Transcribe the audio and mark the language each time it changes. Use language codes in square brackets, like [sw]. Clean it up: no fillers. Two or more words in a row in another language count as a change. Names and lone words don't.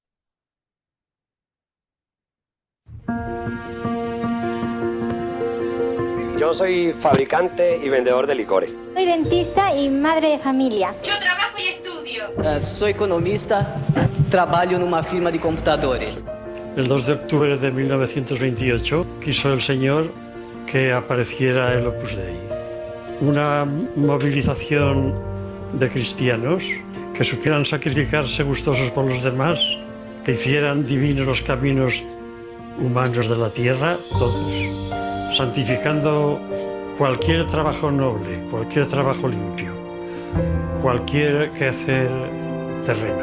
[es] Yo soy fabricante y vendedor de licores. Soy dentista y madre de familia. Yo trabajo y estudio. [pt] Sou economista, trabalho numa firma de computadores. [es] El 2 de octubre de 1928 quiso el Señor que apareciera el Opus Dei. Una movilización de cristianos que supieran sacrificarse gustosos por los demás, que hicieran divinos los caminos humanos de la tierra, todos, santificando cualquier trabajo noble, cualquier trabajo limpio, cualquier quehacer terreno.